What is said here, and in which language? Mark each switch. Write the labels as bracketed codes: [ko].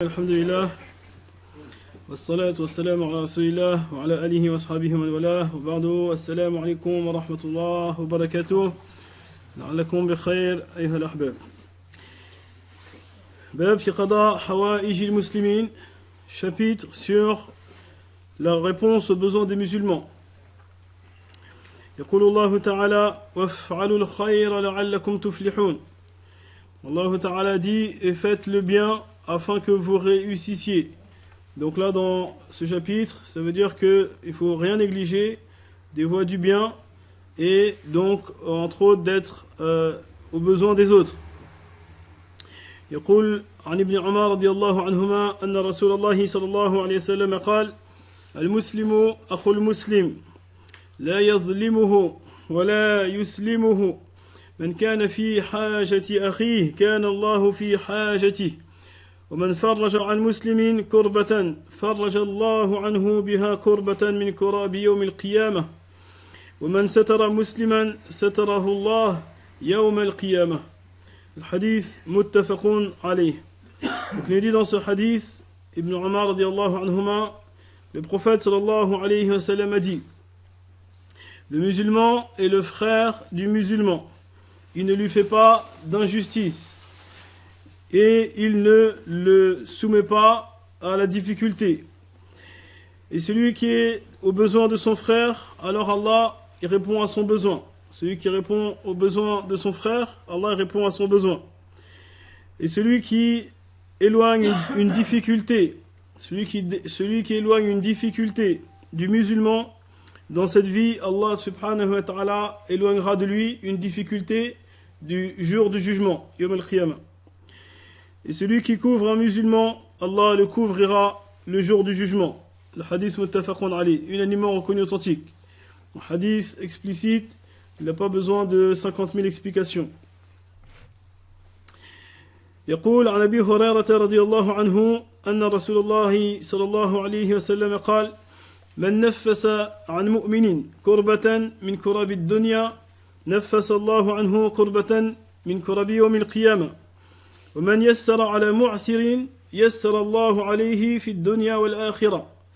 [ar] الحمد لله والصلاة والسلام على رسول الله وعلى آله وأصحابه ومن والاه وبعد السلام عليكم ورحمة الله وبركاته لعلكم بخير أيها الأحباب. باب في قضاء حوائج المسلمين, [fr] chapitre sur la réponse aux besoins des musulmans. [ar] يقول الله تعالى وافعلوا الخير لعلكم تفلحون. [fr] Allah Ta'ala dit et faites le bien afin que vous réussissiez. Donc là dans ce chapitre, ça veut dire qu'il ne faut rien négliger des voies du bien et donc entre autres d'être aux besoins des autres. [ar] يقول عن ابن عمر رضي الله عنهما أن رسول الله صلى الله عليه وسلم قال المسلم أخو المسلم لا يظلمه ولا يسلمه من كان في حاجة أخيه كان الله في حاجته ومن فرج عن مسلم كربة فرج الله عنه بها كربة من كراب يوم القيامة ومن ستر مسلما ستره الله يوم القيامة. [fr] Le hadith muttafaqun alayh. Donc il est dit dans ce hadith, Ibn Umar radiyallahu anhuma, le prophète sallallahu alayhi wa sallam a dit: le musulman est le frère du musulman. Il ne lui fait pas d'injustice et il ne le soumet pas à la difficulté. Et celui qui est au besoin de son frère, alors Allah il répond à son besoin. Celui qui répond aux besoins de son frère, Allah répond à son besoin. Et celui qui éloigne une difficulté, celui qui éloigne une difficulté du musulman dans cette vie, Allah subhanahu wa ta'ala éloignera de lui une difficulté du jour du jugement, Yawm al-Qiyamah. Et celui qui couvre un musulman, Allah le couvrira le jour du jugement. Le hadith muttafaqun alayh, unanimement reconnu authentique. Un hadith explicite, il n'a pas besoin de 50 000 explications. [ar] يقول عن أبي هريرة رضي الله عنه أن رسول الله صلى الله عليه وسلم قال من نفس عن مؤمن كربة من كرب الدنيا نفس الله عنه كربة من كرب يوم القيامة ومن يسر على معسر يسر الله عليه في الدنيا والآخرة